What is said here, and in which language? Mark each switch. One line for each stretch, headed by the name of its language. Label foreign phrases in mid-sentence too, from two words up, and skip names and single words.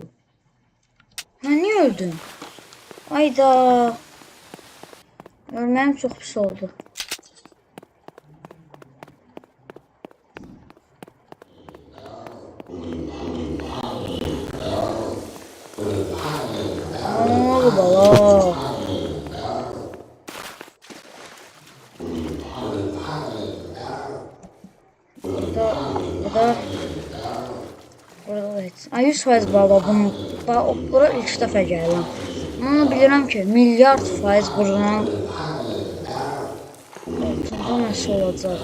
Turkish: Ben niye öldüm? Ayda. Ölmem çok pis oldu. Ne oldu bala?
Azerbaijani: Burada da heç. Ay 100% baba bunu bura ilk dəfə gəlirəm. Amma bilirəm ki, milyard faiz buradan altında nəsə olacaq.